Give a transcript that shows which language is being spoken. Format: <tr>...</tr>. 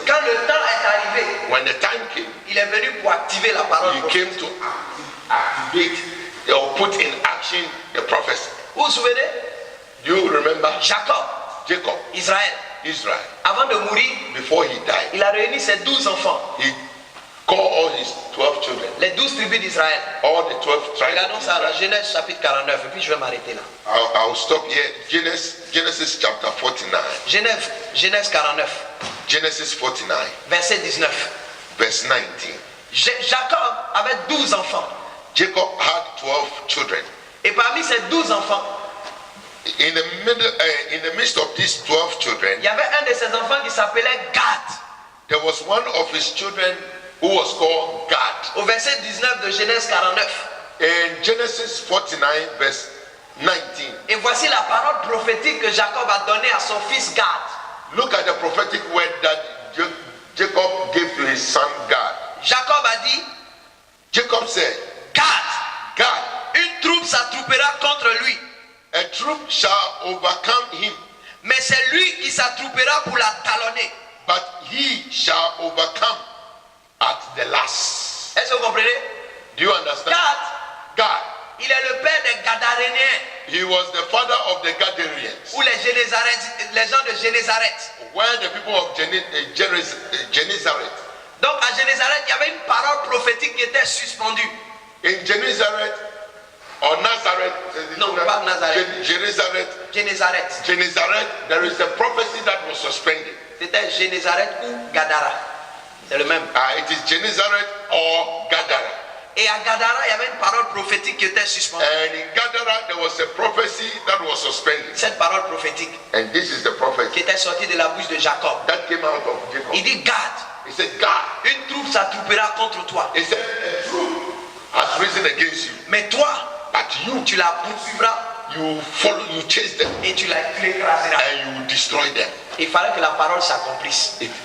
<fr>quand le temps est arrivé,</fr> <en>when the time came,</en> <fr>il est venu pour activer la parole</fr> <en>he</en> <fr>prophétique.</fr> <en>came to activate or put in action the prophecy.</en> <fr>Vous vous souvenez?</fr> <en>Do you remember</en> <fr>Jacob,</fr> <en>Jacob,</en> <fr>Israël,</fr> <en>Israel?</en> <fr>avant de mourir,</fr> <en>Before he died,</en> <fr>il a réuni ses 12 enfants,</fr> <en>he called all his 12 children,</en> <fr>les 12 tribus d'Israël.</fr> <en>all the 12 tribes.</en> <fr>Regardons ça dans Genèse chapitre 49, et puis je vais m'arrêter là.</fr> <en>I'll stop here. Genesis chapter 49.</en> <fr>Genèse 49,</fr> <en>Genesis 49,</en> <fr>verset 19.</fr> <en>verse 19.</en> <fr>Jacob avait 12 enfants.</fr> <en>Jacob had 12 children.</en> <fr>Et parmi ces 12 enfants,</fr> <en>In the midst of these 12 children,</en> <fr>il y avait un de ses enfants qui s'appelait Gad.</fr> <en>there was one of his children who was called Gad.</en> <fr>Au verset 19 de Genèse 49.</fr> <en>In Genesis 49, verse 19,</en> <fr>Et voici la parole prophétique que Jacob a donnée à son fils Gad.</fr> <en>look at the prophetic word that Jacob gave to his son Gad.</en> <fr>Jacob a dit,</fr> <en>Jacob said,</en> <fr>Gad,</fr> <en>Gad,</en> <fr>une troupe s'attroupera contre lui,</fr> <en>a troop shall overcome him,</en> <fr>mais c'est lui qui s'attroupera pour la talonner.</fr> <en>but he shall overcome at the last.</en> <fr>Est-ce que vous comprenez?</fr> <en>Do you understand?</en> <fr>Gad,</fr> <en>Gad,</en> <fr>il est le père des Gadaréniens,</fr> <en>he was the father of the Gadareans,</en> <fr>ou les gens de Génézareth.</fr> <en>where the people of Genezareth.</en> <fr>Donc à Génézareth, il y avait une parole prophétique qui était suspendue.</fr> <en>In Genezareth or Nazareth,</en> <fr>No, pas Nazareth.</fr> <en>Genezareth,</en> <fr>Génézareth.</fr> <en>there is a prophecy that was suspended.</en> <fr>C'était Génézareth ou Gadara. C'est le même.</fr> <en>It is Genezareth or Gadara.</en> <fr>Et à Gadara, il y avait une parole prophétique qui était suspendue.</fr> <en>And in Gadara, there was a prophecy that was suspended.</en> <fr>Cette parole prophétique</fr> <en>And this is the</en> <fr>qui</fr> <en>prophecy</en> <fr>était sortie de la bouche de Jacob.</fr> <en>that came out of Jacob.</en> <fr>Il dit, Gad,</fr> <en>He said, God,</en> <fr>une troupe s'attroupera contre toi.</fr> <en>he said, a troop has risen against you,</en> <fr>Mais toi,</fr> <en>but you,</en> <fr>tu la poursuivras</fr> <en>you follow, you chase them,</en> <fr>et tu l'écraseras.</fr> <en>and you destroy them.</en> <fr>Il fallait que la parole s'accomplisse.</fr>